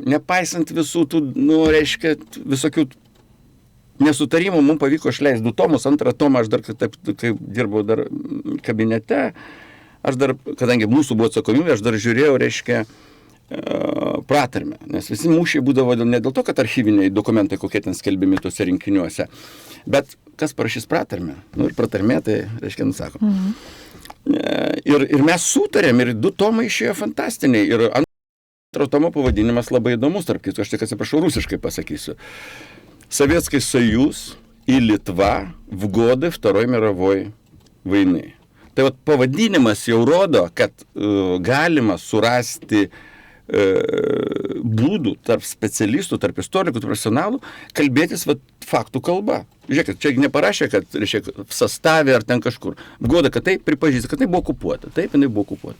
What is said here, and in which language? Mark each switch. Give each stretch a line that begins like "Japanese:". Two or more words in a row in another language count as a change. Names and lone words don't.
Lithuanian: Nepaisant visų tų, visokių nesutarimų, mums pavyko išleisti 2 tomus, 2 tomą, aš dar taip, kai dirbau dar kabinete, aš dar, kadangi mūsų buvo atsakomybė, aš dar žiūrėjau, pratarmę, nes visi mūšiai būdavo ne dėl to, kad archyviniai dokumentai kokie ten skelbimi tuose rinkiniuose, bet kas parašys pratarmę? Ir pratarmė, tai nusako. Ir mes sutarėm, ir 2 tomai išėjo fantastiniai, ir 2 tomo pavadinimas labai įdomus, tarp kitų, aš tik atsiprašau, rusiškai pasakysiu.
Russian: Советский Союз и Литва в годы Второй мировой войны.
Lithuanian: Tai pavadinimas jau rodo, kad galima surasti būdų tarp specialistų, tarp istorikų, tarp profesionalų, kalbėtis faktų kalba. Žiūrėkit, čia neparašė, kad
Russian: в составе
Lithuanian: ar ten kažkur. Goda, kad tai pripažįsta, kad tai buvo okupuota. Taip, jinai buvo okupuota.